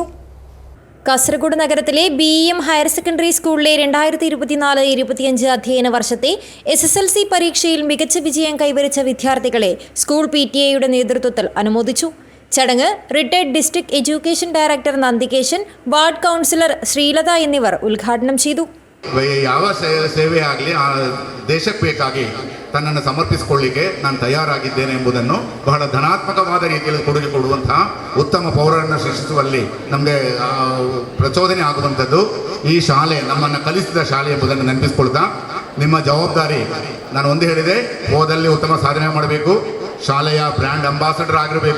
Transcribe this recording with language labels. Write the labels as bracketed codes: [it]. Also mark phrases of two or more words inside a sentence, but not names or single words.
[ml] കാസർഗോഡ് നഗരത്തിലെ BEM [en] higher secondary [ml] സ്കൂളിലെ 2024-25 അധ്യയന വർഷത്തെ SSLC പരീക്ഷയിൽ മികച്ച വിജയം കൈവരിച്ച വിദ്യാർത്ഥികളെ സ്കൂൾ PTA നേതൃത്വത്തിൽ അനുമോദിച്ചു. ചടങ്ങ് [en] retired district education director [ml] നന്ദികേശൻ, വാർഡ് കൗൺസിലർ ശ്രീലത എന്നിവർ ഉദ്ഘാടനം ചെയ്തു. [kn] ಯಾವ ಸೇವೆ ಆಗಲಿ ಆ ದೇಶಕ್ಕೆ ಬೇಕಾಗಿ ತನ್ನನ್ನು ಸಮರ್ಪಿಸಿಕೊಳ್ಳಿಕ್ಕೆ ನಾನು ತಯಾರಾಗಿದ್ದೇನೆ ಎಂಬುದನ್ನು ಬಹಳ ಧನಾತ್ಮಕವಾದ ರೀತಿಯಲ್ಲಿ ಕೊಡುಗೆ ಕೊಡುವಂತಹ ಉತ್ತಮ ಪೌರರನ್ನು ಸೃಷ್ಟಿಸುವಲ್ಲಿ ನಮಗೆ ಪ್ರಚೋದನೆ ಆಗುವಂಥದ್ದು ಈ ಶಾಲೆ ನಮ್ಮನ್ನು ಕಲಿಸಿದ ಶಾಲೆ ಎಂಬುದನ್ನು ನೆನಪಿಸಿಕೊಳ್ತಾ, ನಿಮ್ಮ ಜವಾಬ್ದಾರಿ ನಾನು ಒಂದು ಹೇಳಿದೆ, ಓದಲ್ಲಿ ಉತ್ತಮ ಸಾಧನೆ ಮಾಡಬೇಕು, ಶಾಲೆಯ [en] brand ambassador [kn] ಆಗಿರಬೇಕು.